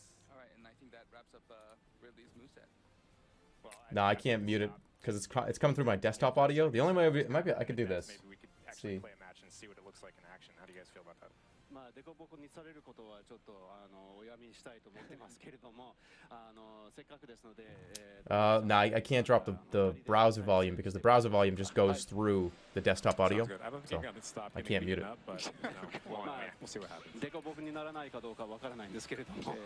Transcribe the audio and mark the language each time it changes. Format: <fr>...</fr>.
<en>All right, and I think that wraps up Ridley's moveset. No, I can't mute it because it's coming through my desktop audio. The only way it might be I could do this. Maybe we could actually play a match and see what it looks like in action. How do you guys feel about that?</en> <ja>まあデコボコにされることはちょっとおやみにしたいと思ってますけれども、せっかくですので。</ja> <en>No, I can't drop the browser volume because the browser volume just goes through the desktop audio. So I can't mute it. We'll see what happens.</en> <ja>デコボコにならないかどうかわからないんですけれども。</ja>